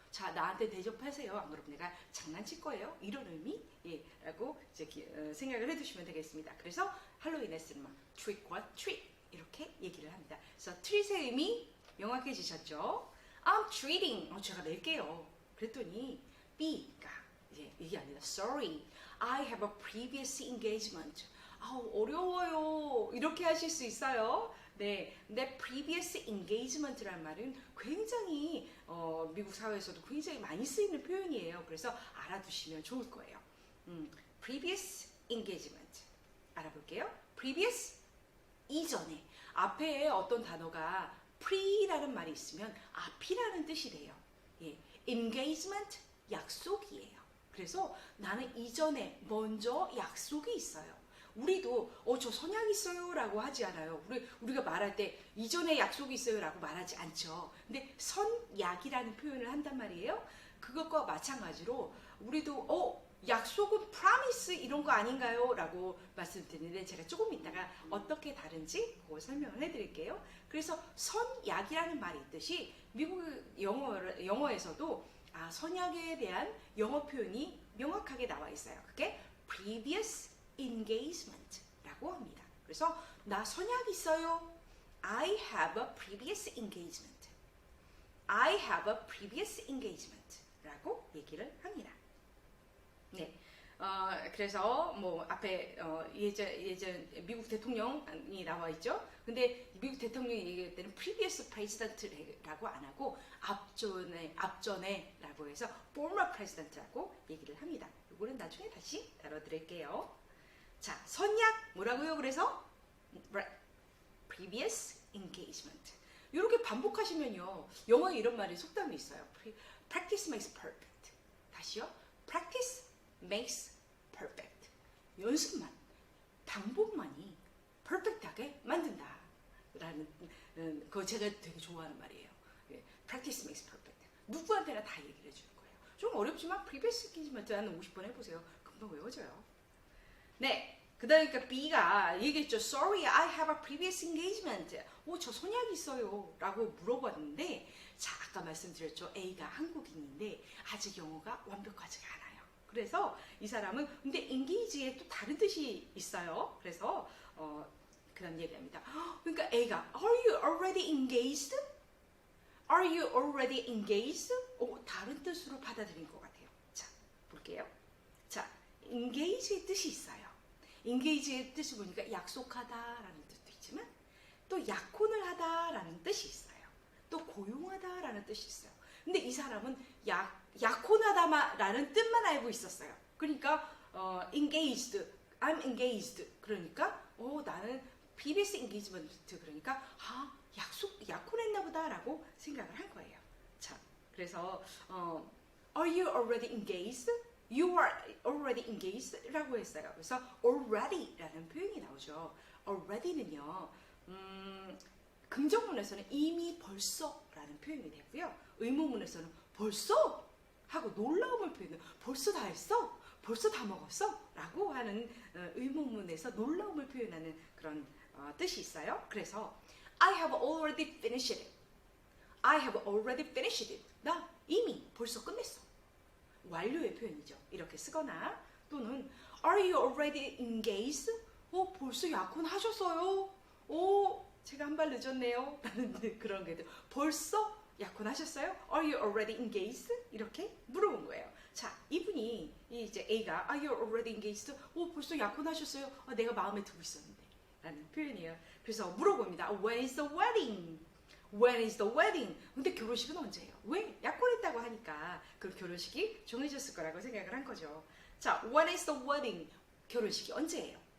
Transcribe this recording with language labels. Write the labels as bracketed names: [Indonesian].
[Korean] 자, 나한테 대접하세요. 안 그러면 내가 장난칠 거예요. 이런 의미 라고 이제 생각을 해두시면 되겠습니다. 그래서 할로윈에 쓰는 말 [English] trick or treat [Korean] 이렇게 얘기를 합니다. 그래서 treat의 의미 명확해지셨죠? [English] I'm treating, [Korean] 제가 낼게요. 그랬더니 B가 이게 아니라 [English] sorry, I have a previous engagement. [Korean] 어려워요. 이렇게 하실 수 있어요. 네, 근데 previous engagement라는 말은 굉장히 미국 사회에서도 굉장히 많이 쓰이는 표현이에요. 그래서 알아두시면 좋을 거예요. previous engagement 알아볼게요. previous 이전에, 앞에 어떤 단어가 pre라는 말이 있으면 앞이라는 뜻이 돼요. 예, engagement 약속이에요. 그래서 나는 이전에 먼저 약속이 있어요. 우리도 저 선약 있어요 라고 하지 않아요. 우리가 말할 때 이전에 약속이 있어요 라고 말하지 않죠. 근데 선약이라는 표현을 한단 말이에요. 그것과 마찬가지로 우리도 약속은 promise 이런 거 아닌가요? 라고 말씀드리는데, 제가 조금 이따가 어떻게 다른지 그걸 설명을 해드릴게요. 그래서 선약이라는 말이 있듯이 미국 영어에서도 선약에 대한 영어 표현이 명확하게 나와 있어요. 그게 previous engagement라고 합니다. 그래서 나 선약 있어요. [English] I have a previous engagement. I have a previous engagement라고 [Korean] 얘기를 합니다. 네. 그래서 뭐 앞에 예전 미국 대통령이 나와 있죠. 근데 미국 대통령이 얘기할 때는 previous president라고 안 하고 앞전에라고 해서 former president라고 얘기를 합니다. 이거는 나중에 다시 다뤄드릴게요. 자, 선약 뭐라고요? 그래서 previous engagement. 이렇게 반복하시면요, 영어에 이런 말이 속담이 있어요. [English] Practice makes perfect. [Korean] 다시요. [English] Practice makes perfect. [Korean] 연습만, 반복만이 perfect하게 만든다. 라는 그거 제가 되게 좋아하는 말이에요. [English] Practice makes perfect. [Korean] 누구한테나 다 얘기를 해주는 거예요. 좀 어렵지만 previous engagement 한 50번 해보세요. 금방 외워져요. 네. 그다음에 B가 얘기했죠. [English] Sorry, I have a previous engagement. [Korean] 저 선약 있어요. 라고 물어봤는데, 자, 아까 말씀드렸죠. A가 한국인인데 아직 영어가 완벽하지가 않아요. 그래서 이 사람은 근데 engage에 또 다른 뜻이 있어요. 그래서 그런 얘기합니다. 그러니까 A가 [English] Are you already engaged? Are you already engaged? [Korean] 다른 뜻으로 받아들인 것 같아요. 자, 볼게요. 자, engage의 뜻이 있어요. engage의 뜻을 보니까 약속하다라는 뜻도 있지만 또 약혼을 하다라는 뜻이 있어요. 또 고용하다라는 뜻이 있어요. 근데 이 사람은 약혼하다라는 뜻만 알고 있었어요. 그러니까 [English] engaged, I'm engaged. [Korean] 그러니까 나는 previous engagement 그러니까 약혼했나 보다라고 생각을 한 거예요. 자, 그래서 [English] Are you already engaged? You are already engaged? [Korean] 라고 했어요. 그래서 already 라는 표현이 나오죠. already는요, 긍정문에서는 이미 벌써 라는 표현이 되고요. 의문문에서는 벌써? 하고 놀라움을 표현해요. 벌써 다 했어? 벌써 다 먹었어? 라고 하는 의문문에서 놀라움을 표현하는 그런 뜻이 있어요. 그래서 [English] I have already finished it. I have already finished it. [Korean] 나 이미 벌써 끝냈어. 완료의 표현이죠. 이렇게 쓰거나 또는 [English] Are you already engaged? [Korean] 벌써 약혼하셨어요? 제가 한 발 늦었네요. 라는 그런 게 벌써 약혼하셨어요? [English] Are you already engaged? [Korean] 이렇게 물어본 거예요. 자, 이분이 이제 A가 [English] Are you already engaged? [Korean] 벌써 약혼하셨어요? 내가 마음에 두고 있었는데. 라는 표현이에요. 그래서 물어봅니다. [English] When is the wedding? When is the wedding? [Korean] 근데 결혼식은 언제예요? 왜? 약혼했다고 하니까 그 결혼식이 정해졌을 거라고 생각을 한 거죠. [English] 자, when is the wedding? [Korean] 결혼식이 언제예요?